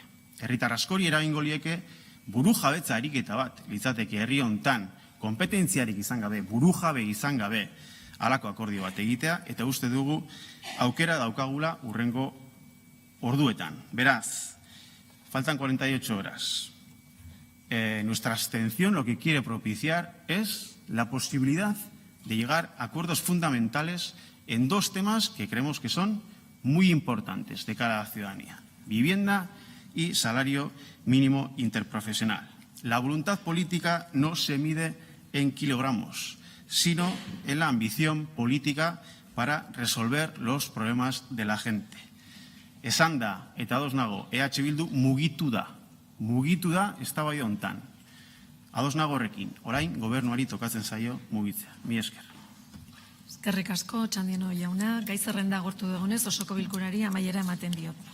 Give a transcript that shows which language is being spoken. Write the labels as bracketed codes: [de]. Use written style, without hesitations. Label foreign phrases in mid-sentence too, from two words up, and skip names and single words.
[eu] Herritar askori eragingo lieke burujabetza ariketa bat litzateke herri hontan, kompetentziarik izan gabe, burujabe izan gabe, halako akordio bat egitea, eta uste dugu aukera daukagula hurrengo orduetan. [es] Beraz, faltan 48 horas. Nuestra abstención lo que quiere propiciar es la posibilidad de llegar a acuerdos fundamentales en dos temas que creemos que son muy importantes de cara a la ciudadanía. Vivienda y salario mínimo interprofesional. La voluntad política no se mide en kilogramos, sino en la ambición política para resolver los problemas de la gente. [eu] Esan da, eta ados nago, EH Bildu mugitu da eztabaida hontan. Ados nago horrekin, orain gobernuari tokatzen zaio mugitzea. Mila esker. Eskerrik asko, Txandiano jauna. Gai zerrenda agortu dugunez, osoko bilkurari amaiera ematen diot.